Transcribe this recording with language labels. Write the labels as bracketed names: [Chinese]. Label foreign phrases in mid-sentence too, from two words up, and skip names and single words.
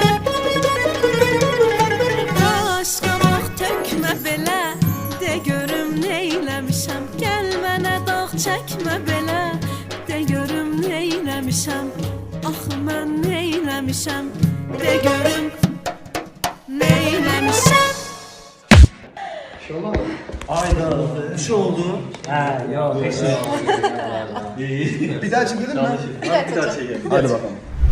[Azerbaijani] Qaş qabaq tökmə belə, de görüm neyləmişəm. Gəl mənə dağ çəkmə belə, de görüm neyləmişəm. Axı mən neyləmişəm, de görüm neyləmişəm. [Turkish] Ayda bir şey oldu. Ha yok. Bir daha çekelim mi? Bir daha çekelim. Hadi bakalım.